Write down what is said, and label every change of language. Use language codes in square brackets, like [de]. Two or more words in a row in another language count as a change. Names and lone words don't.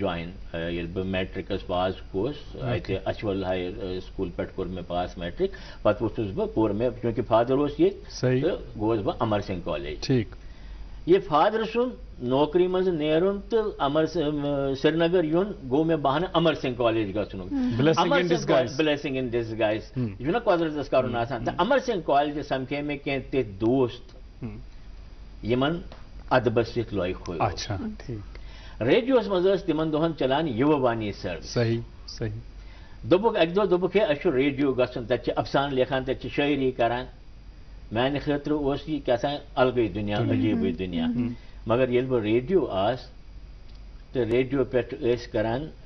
[ks] جوین ییٚلہِ بہٕ میٹرکس پاس گوس اتہِ اچھول ہایر سکوٗل پٮ۪ٹھ کوٚر مےٚ پاس میٹرک پتہٕ ووٚتھُس بہٕ پوٚر مےٚ چوٗنٛکہِ فادر اوس ییٚتہِ تہٕ گوس بہٕ امر سنگھ کالج یہ فادر سُنٛد نوکری منٛز نیرُن تہٕ سرینگر یُن گوٚو مےٚ بہانہٕ امر سنگھ کالج گژھُنک [en] blessing in disguise [ks] یہِ چھُنہ قۄدرتس کرُن آسان تہٕ امر سنگھ کالجہِ سمکھے مےٚ کینٛہہ تِتھۍ دوست یِمن ادبس سۭتۍ لۄیہِ کھوٚل ریڈیوس منٛز ٲس تِمن دۄہن چلان یوٗوا وانی سٔروِس دوٚپُکھ اکہِ دۄہ دوٚپُکھ ہے اَسہِ چھُ ریڈیو گژھُن تتہِ چھِ افسانہٕ لیکھان تتہِ چھِ شٲعری کران میانہِ خٲطرٕ اوس یہِ کیٛاہ تام الگٕے دُنیا عجیٖبٕے دُنیا مگر ییٚلہِ بہٕ ریڈیو آس تہٕ ریڈیو پٮ۪ٹھ ٲسۍ کران